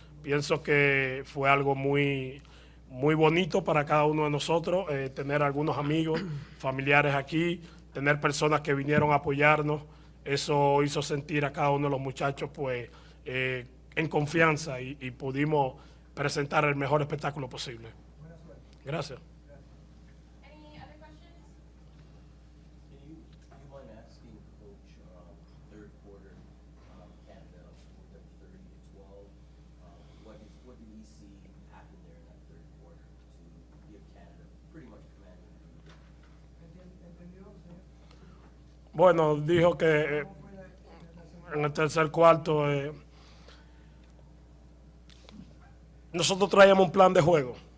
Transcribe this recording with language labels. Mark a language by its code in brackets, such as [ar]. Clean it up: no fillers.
[es] Pienso que fue algo muy bonito para cada uno de nosotros, tener algunos amigos, familiares aquí, tener personas que vinieron a apoyarnos. Eso hizo sentir a cada uno de los muchachos pues en confianza y pudimos presentar el mejor espectáculo posible. Gracias. [en] Any other questions? Do you mind asking, Coach, third quarter, Canada with a 30-12, what did we see happen there in that third quarter to give Canada pretty much command of the game? [es] ¿Entendió, señor? Bueno, dijo que ¿Cómo fue la en el tercer cuarto nosotros traíamos un plan de juego.